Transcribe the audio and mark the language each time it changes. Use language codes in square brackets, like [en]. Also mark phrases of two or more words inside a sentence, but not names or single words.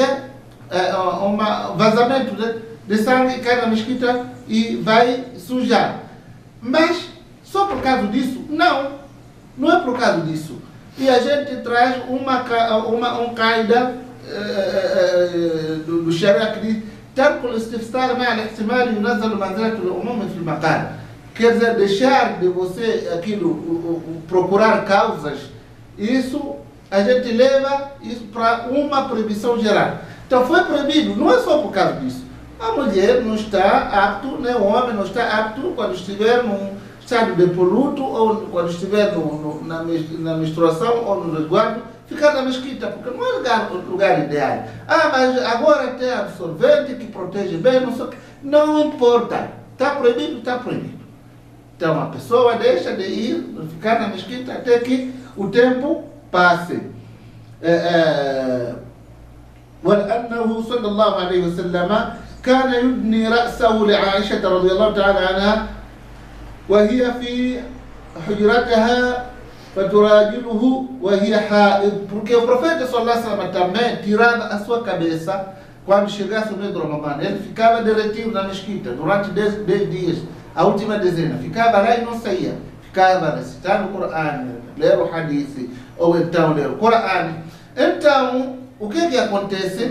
[pt] Um vazamento de sangue, cai na mesquita e vai sujar. Mas só por causa disso? Não é por causa disso. E a gente traz um caída do Sharia que diz [ar] ترك الاستفسار مع الاحتمال ينزل منزلة العموم في المقال. [pt] Quer dizer, deixar de você procurar causas, isso a gente leva isso para uma proibição geral. Então foi proibido, não é só por causa disso. A mulher não está apto, né? O homem não está apto quando estiver num estado de poluto ou quando estiver na menstruação ou no resguardo, ficar na mesquita, porque não é lugar ideal. Mas agora tem absorvente que protege bem, não sei o que. Não importa, está proibido, está proibido. Então a pessoa deixa de ir, ficar na mesquita até que o tempo passe. [ar] وأنه صلى الله عليه وسلم كان يدني رأسه لعائشة رضي الله تعالى عنها وهي في حجرتها فتراجله وهي حائض. [pt] Porque o profeta [ar] صلى الله عليه وسلم [pt] também tirava a sua cabeça quando chegasse o mês de Ramadã. Ele ficava derretido na mesquita durante 10 dias, a última dezena. Ficava lá e não saía. Ficava recitando o Corão, ler o Hadith, ou então ler o Corão. Então, o que acontece?